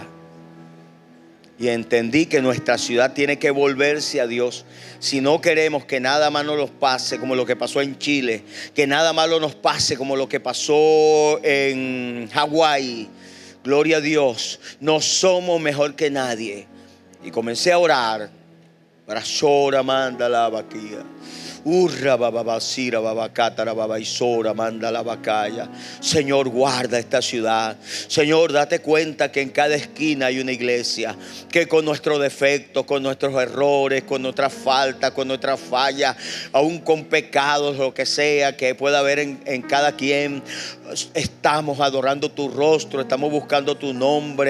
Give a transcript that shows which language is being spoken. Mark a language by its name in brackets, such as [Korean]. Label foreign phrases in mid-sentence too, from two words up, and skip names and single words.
[Spanish] Y entendí que nuestra ciudad tiene que volverse a Dios. Si no queremos que nada malo nos pase como lo que pasó en Chile, que nada malo nos pase como lo que pasó en Hawái, gloria a Dios, no somos mejor que nadie. Y comencé a orar. Para Shora manda la vaquilla. Urra bababasira babacátara babaisora manda la vacaya. Señor, guarda esta ciudad. Señor, date cuenta que en cada esquina hay una iglesia, que con nuestros defectos, con nuestros errores, con nuestras faltas, con nuestras fallas, aún con pecados, lo que sea que pueda haber en cada quien, estamos adorando tu rostro, estamos buscando tu nombre.